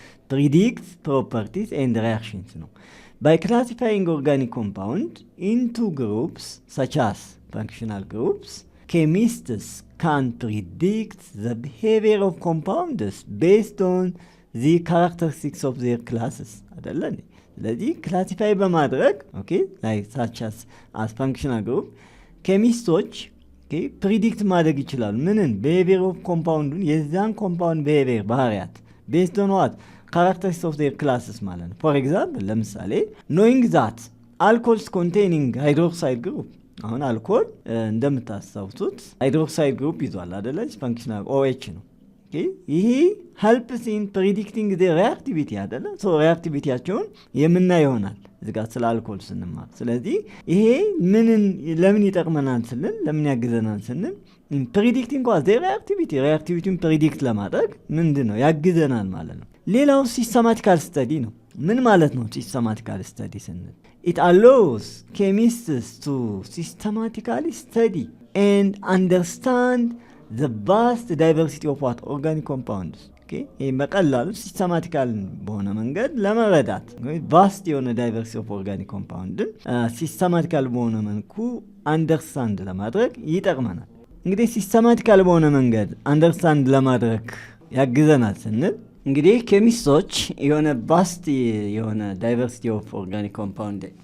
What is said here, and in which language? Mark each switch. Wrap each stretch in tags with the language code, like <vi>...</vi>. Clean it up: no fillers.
<en>ፕሪዲክት ፕሮፐርቲስ ኤንድ ሪአክሽንስ ነው። by classifying organic compound into groups such as functional groups, chemists can predict the behavior of compounds based on the characteristics of their classes.</en> <am>አይደለም? ስለዚህ ክላሲፋይ በማድረግ</am> <en>like such as functional group</en> <am>ኬሚስቶች ፕሪዲክት ማድረግ ይችላሉ። ምንን?</am> <en>behavior of compound</en> <am>የዛን ኮምፓውንድ</am> <en>behavior</en> <am>ባህሪያት</am> <en>based on what? characteristics of their classes</en> <am>ማለት ነው።</am> <en>for example</en> <am>ለምሳሌ</am> <en>knowing that alcohols containing hydroxide group</en> <am>አሁን አልኮል እንደምታስታውሱት ሃይድሮክሳይድ ግሩፕ ይዟል አይደለ? ፋንክሽናል OH ነው።</am> <en>ይሄ helps in predicting the reactivity</en> <am>አይደለ? ሶ reactivityያቸውን የምናይ ይሆናል እዚህ ጋር ስለ አልኮል ስንማር። ስለዚህ ይሄ ለምን ይጠቅመናል ስንል ለምን ያግዘናል ስንል</am> <en>predicting was the</en> <am>reactivityን predict ለማድረግ ምንድነው ያግዘናል ማለት ነው። ሌላው ሲስተማቲካል ስተዲ ነው። ምን ማለት ነው ሲስተማቲካል ስተዲ ስንል?</am> <en>it allows chemists to systematically study and understand the vast diversity of what organic compounds.</en> <am>ይህ በቀላሉ ሲስተማቲካል በሆነ መንገድ ለመረዳት ቫስት የሆነ ዳይቨርሲቲ ኦፍ ኦርጋኒክ ኮምፓውንድን ሲስተማቲካል በሆነ መልኩ አንደርስታንድ ለማድረግ ይጠቅመናል። እንግዲህ ሲስተማቲካል በሆነ መንገድ አንደርስታንድ ለማድረግ ያግዘናል ስንል እንግዲህ ኬሚስቶች የሆነ ቫስት የሆነ ዳይቨርሲቲ ኦፍ ኦርጋኒክ ኮምፓውንድ</am>